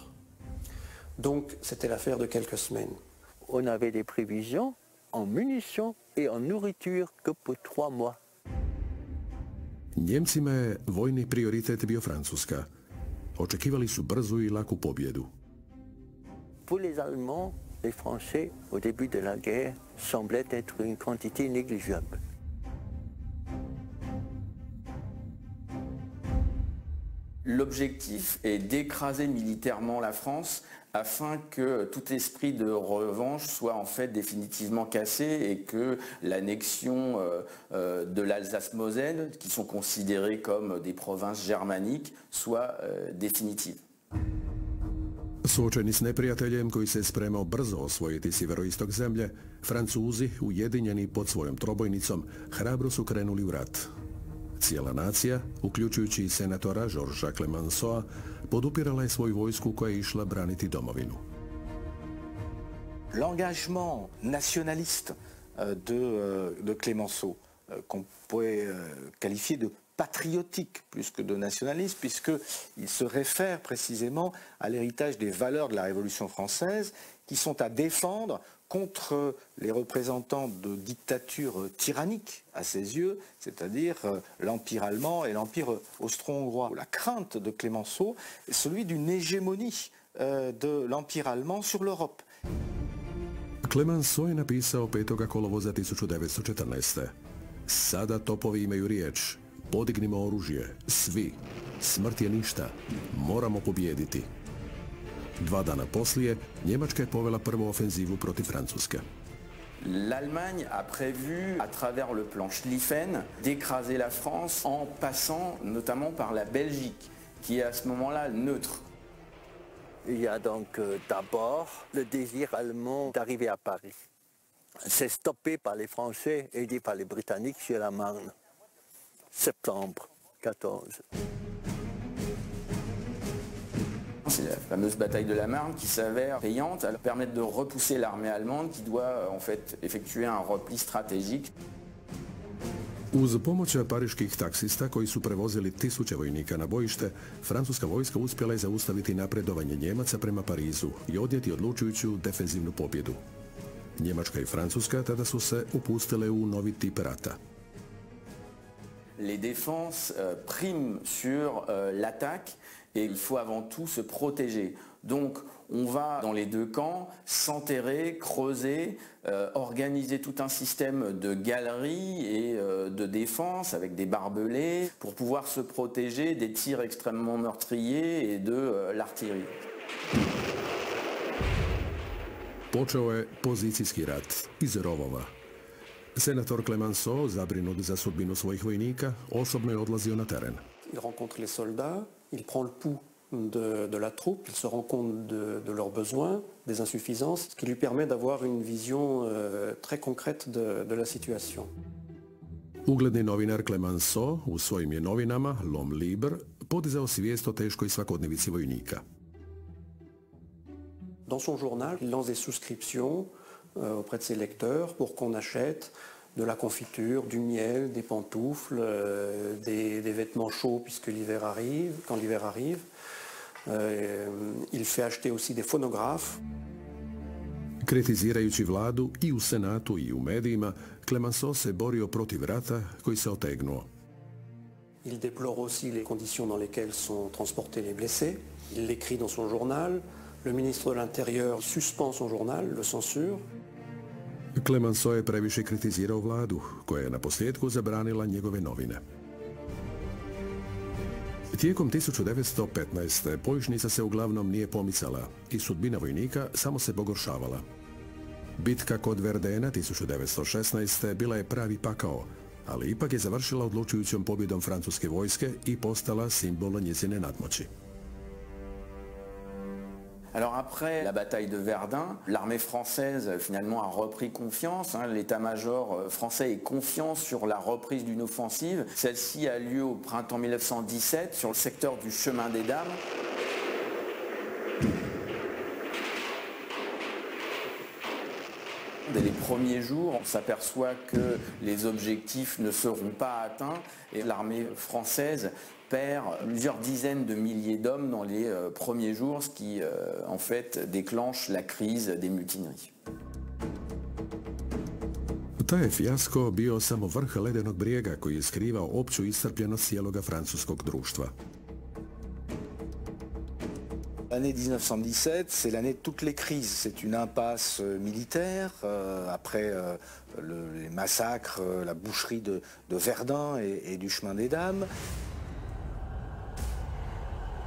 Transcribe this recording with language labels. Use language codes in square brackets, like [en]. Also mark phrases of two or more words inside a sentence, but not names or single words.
[fr] Donc c'était l'affaire de quelques semaines. On avait des prévisions en munitions et en nourriture que pour 3 mois. [hr] Njemcima je vojni prioritet bio Francuska. Očekivali su brzu i laku pobjedu. [fr] Pour les Allemands, les Français, au début de la guerre, semblaient être une quantité négligeable. L'objectif est d'écraser militairement la France afin que tout esprit de revanche soit en fait définitivement cassé et que l'annexion de l'Alsace-Moselle, qui sont considérées comme des provinces germaniques, soit définitive. [hr] Suočeni s neprijateljem koji se spremao brzo osvojiti sjeveroistok zemlje, Francuzi, ujedinjeni pod svojom trobojnicom, hrabro su krenuli u rat. Cijela nacija, uključujući i senatora Georgesa Clemenceau, podupirala je svoju vojsku koja je išla braniti domovinu. [fr] L'engagement nationaliste de Clemenceau, qu'on pourrait qualifier de patriotique plus que de nationaliste, puisqu'il se réfère précisément à l'héritage des valeurs de la Révolution française qui sont à défendre contre les représentants de dictatures tyranniques à ses yeux, c'est-à-dire l'Empire allemand et l'Empire austro-hongrois. La crainte de Clemenceau est celui d'une hégémonie de l'Empire allemand sur l'Europe. [hr] Clemenceau je napisao 5. kolovoza 1914. Sada topovi imaju riječ. Podignimo oružje, svi. Smrt je ništa. Moramo pobijediti. 2 dana poslije, Njemačka je povela prvu ofenzivu protiv Francuske. [fr] L'Allemagne a prévu, à travers le plan Schlieffen, d'écraser la France en passant notamment par la Belgique, qui est à ce moment-là neutre. Il y a donc d'abord le désir allemand d'arriver à Paris. C'est stoppé par les Français et aidé par les Britanniques sur la Marne. Septembre 14. C'est la fameuse bataille de la Marne qui s'avère payante. Elle permet de repousser l'armée allemande qui doit en fait effectuer un repli stratégique. [hr] Uz pomoć pariških taksista koji su prevozili tisuće vojnika na bojište, francuska vojska uspjela je zaustaviti napredovanje Njemaca prema Parizu i odnijeti odlučujuću defenzivnu pobjedu. Njemačka i Francuska tada su se upustile u novi tip rata. [fr] Les défenses priment sur l'attaque et il faut avant tout se protéger. Donc on va dans les deux camps s'enterrer, creuser, organiser tout un système de galeries et de défense avec des barbelés pour pouvoir se protéger des tirs extrêmement meurtriers et de l'artillerie. [hr] Počeo je pozicijski rat iz rovova. Senator Clemenceau, zabrinut za sudbinu svojih vojnika, osobno je odlazio na teren. [fr] Il rencontre les soldats, il prend le pouls de la troupe, il se rend compte de leurs besoins, des insuffisances, ce qui lui permet d'avoir une vision très concrète de la situation. [hr] Ugledni novinar Clemenceau u svojim je novinama, L'Homme Libre, podizao svijest o teškoj svakodnevici vojnika. [fr] Dans son journal, il lance des souscriptions auprès de ses lecteurs pour qu'on achète de la confiture, du miel, des pantoufles, des vêtements chauds puisque l'hiver arrive, quand l'hiver arrive. Il fait acheter aussi des phonographes. [hr] Kritizirajući vladu i u Senatu i u medijima, Clemenceau se borio protiv rata koji se otegnuo. [fr] Il déplore aussi les conditions dans lesquelles sont transportés les blessés. Il l'écrit dans son journal. Le ministre de l'Intérieur suspend son journal, le censure. [hr] Clemenceau je previše kritizirao vladu, koja je na posljedku zabranila njegove novine. Tijekom 1915. bojišnica se uglavnom nije pomicala i sudbina vojnika samo se pogoršavala. Bitka kod Verdena 1916. bila je pravi pakao, ali ipak je završila odlučujućom pobjedom francuske vojske i postala simbol njezine nadmoći. [fr] Alors après la bataille de Verdun, l'armée française finalement a repris confiance. L'état-major français est confiant sur la reprise d'une offensive. Celle-ci a lieu au printemps 1917 sur le secteur du Chemin des Dames. Dès les premiers jours, on s'aperçoit que les objectifs ne seront pas atteints et l'armée française perd plusieurs dizaines de milliers d'hommes dans les premiers jours, ce qui en fait déclenche la crise des mutineries. [hr] Taj je fijasko bio samo vrh ledenog brijega koji je skrivao opću iscrpljenost cijeloga francuskog društva. [fr] L'année 1917, c'est l'année de toutes les crises. C'est une impasse militaire, après les massacres, la boucherie de Verdun et du Chemin des Dames.